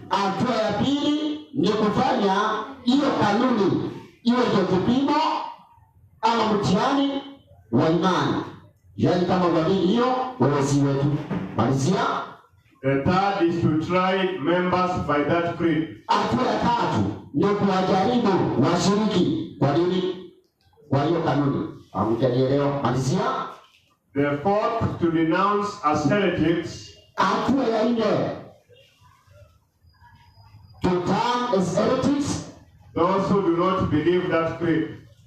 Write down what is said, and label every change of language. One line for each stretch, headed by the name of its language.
Swahili: Hatua ya pili ni kufanya hiyo kanuni iwe ndio kipimo ama mtihani wa imani. Yaani kama uamini hiyo wewe si wetu. Malizia.
English: The third is to try members by that creed.
Swahili: Hatua ya tatu ni kuwajaribu washiriki kwa nini? Kwa hiyo kanuni. Hamjanielewa? Malizia.
English: The fourth, to denounce as heretics.
Swahili: Hatua ya nne,
English: to turn as heretics those who do not believe that creed.